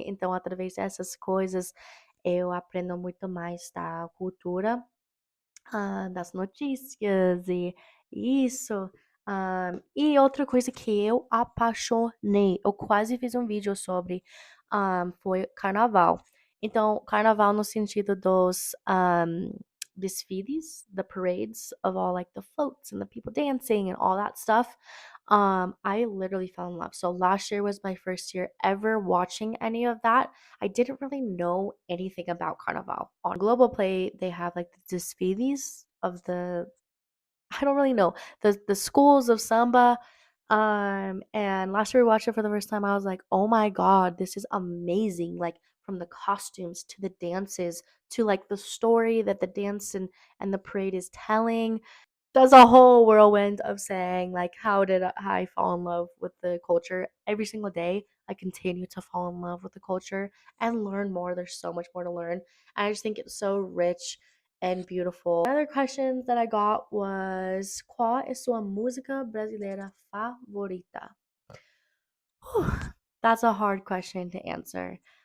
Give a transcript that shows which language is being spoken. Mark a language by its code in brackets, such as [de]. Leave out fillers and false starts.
[pt] Então, através dessas coisas, eu aprendo muito mais da cultura, das notícias e isso. E outra coisa que eu apaixonei, eu quase fiz um vídeo sobre, foi Carnaval. Então, Carnaval no sentido dos desfiles, [en] the parades of all like the floats and the people dancing and all that stuff. I literally fell in love. So last year was my first year ever watching any of that. I didn't really know anything about Carnival. On Global Play, they have like the desfiles of the I don't really know the schools of samba. And last year we watched it for the first time. I was like, oh my god, this is amazing! Like from the costumes to the dances to like the story that the dance and the parade is telling. There's a whole whirlwind of saying like how did I fall in love with the culture every single day. I continue to fall in love with the culture and learn more. There's so much more to learn. I just think it's so rich and beautiful. Another questions that I got was: [pt] qual é sua música brasileira favorita? [en] That's a hard question to answer.